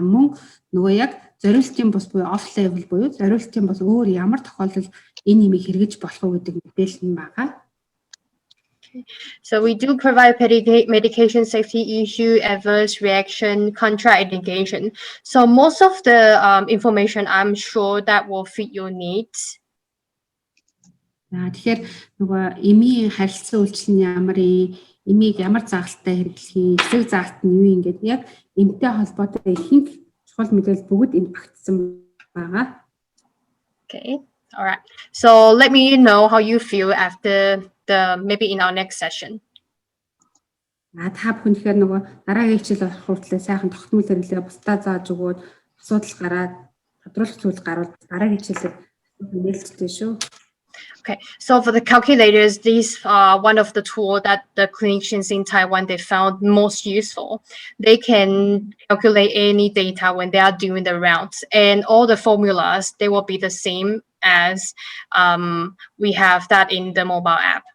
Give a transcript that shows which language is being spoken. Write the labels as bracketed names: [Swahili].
[Mongolian] Мөн нөгөө яг зориултын бус буюу off level буюу зориултын бус өөр ямар тохиолдолд энэ нэмийг хэрэгжиж болох уу гэдэг мэдээлэл нь байгаа. [English] So we do provide medication safety issue, adverse reaction, contraindication. So most of the information, I'm sure that will fit your needs. [Mongolian] Тэгэхээр нөгөө эмийн харилцан үйлчлэл нь ямар эмийг ямар заалттай хэрэглэх, эсрэг заалт нь юу юм гэдэг яг эмтэй холбоотой ихэнх чухал мэдээлэл бүгд энд багтсан байгаа. [English] Okay. All right. So let me know how you feel after maybe in our next session. [Mongolian] Та бүхэн тэгэхээр нөгөө дараагийн хичээл болох хүртэл сайхан тогтмол хэрэглээ бусдаа зааж өгөөд асуудал гараад тодруулах зүйл гарвал дараагийн хичээлд нээлттэй шүү. [English] Okay, so for the calculators, these are one of the tools that the clinicians in Taiwan they found most useful. They can calculate any data when they are doing the rounds, and all the formulas they will be the same as we have that in the mobile app.